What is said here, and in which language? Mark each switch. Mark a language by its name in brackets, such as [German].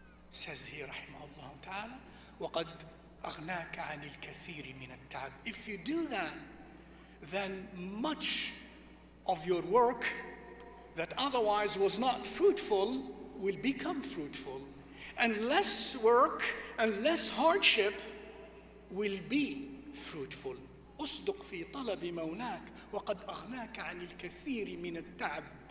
[English] Says here, [Arabic] rahimahullah ta'ala, وقد أغناك عن الكثير من التعب. [English] If you do that, then much of your work that otherwise was not fruitful will become fruitful. And less work and less hardship will be fruitful. [Arabic] أصدق في طلب مولاك وقد أغناك عن الكثير من التعب.